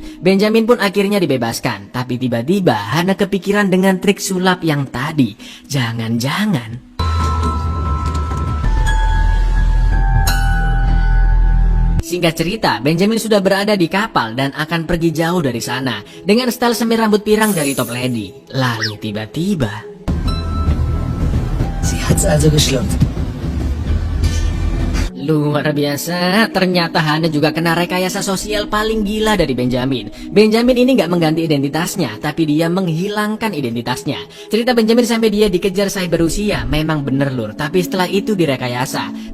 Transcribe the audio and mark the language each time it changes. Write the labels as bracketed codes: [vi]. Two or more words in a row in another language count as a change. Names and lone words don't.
[id] Benjamin pun akhirnya dibebaskan. Tapi tiba-tiba Hannah kepikiran dengan trik sulap yang tadi. Jangan-jangan singkat cerita, Benjamin sudah berada di kapal dan akan pergi jauh dari sana dengan style semir rambut pirang dari Top Lady. Lalu tiba-tiba [de] Sie hat's also geschluckt. [id] luar biasa, ternyata Hannah juga kena rekayasa sosial paling gila dari Benjamin. Benjamin ini nggak mengganti identitasnya, tapi dia menghilangkan identitasnya. Cerita Benjamin sampai dia dikejar cyber Rusia memang bener lur, tapi setelah itu direkayasa.